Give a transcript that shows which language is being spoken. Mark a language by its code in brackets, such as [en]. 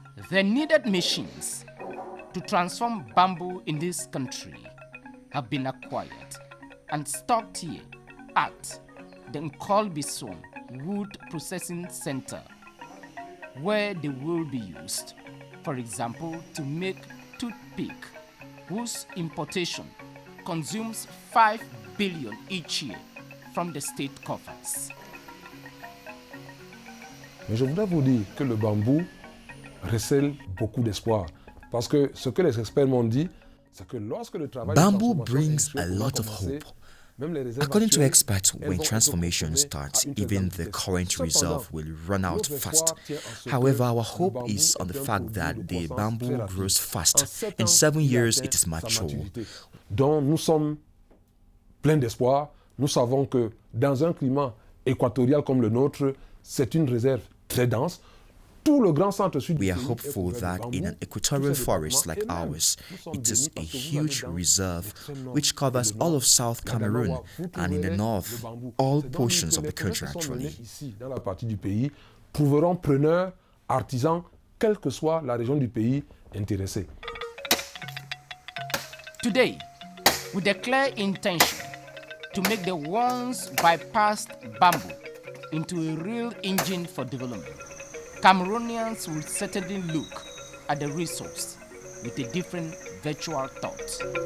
[en] The needed machines to transform bamboo in this country have been acquired and stocked here at the Nkolbison Wood Processing Center, where they will be used, for example, to make toothpick, whose importation consumes 5 billion each year from the state coffers. [fr] Mais je voudrais vous dire que le bambou recèle beaucoup d'espoir. Parce que ce que les experts m'ont dit, c'est que lorsque le travail [en] Bamboo brings a lot of hope. According to experts, when transformation starts, even the current reserve will run out fast. However, our hope is on the fact that the bamboo grows fast. In 7 years, it is mature. [fr] Donc nous sommes pleins d'espoir. Nous savons que dans un climat équatorial comme le nôtre, c'est une réserve très dense. Tout le grand centre sud. [en] We are hopeful that in an equatorial forest like ours, it is a huge reserve which covers all of South Cameroon and in the north, all portions of the country actually. [fr] Ici, dans la partie du pays, trouveront preneurs, artisans, quelle que soit la région du pays intéressée. [en] Today, with a clear intention to make the once bypassed bamboo into a real engine for development, Cameroonians will certainly look at the resource with a different virtual thought.